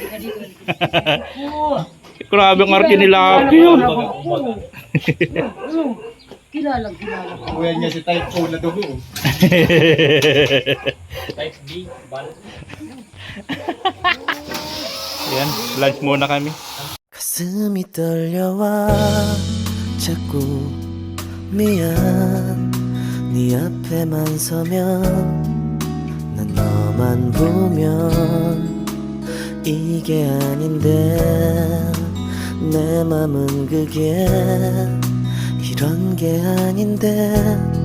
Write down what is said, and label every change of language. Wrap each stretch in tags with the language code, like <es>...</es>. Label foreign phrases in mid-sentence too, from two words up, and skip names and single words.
<tl>Oo. Grabe ang arte nila. Kilala ko. Kuya niya si</tl> <en>Type O</en> <tl>na dugo.</tl> <en>Type B, bal.</en> <tl>Yan, lunch muna kami.</tl> <ko>가슴이 떨려와 자꾸 미안 네 앞에만 서면 난 너만 보면 이게 아닌데 내 맘은 그게 이런 게 아닌데</ko>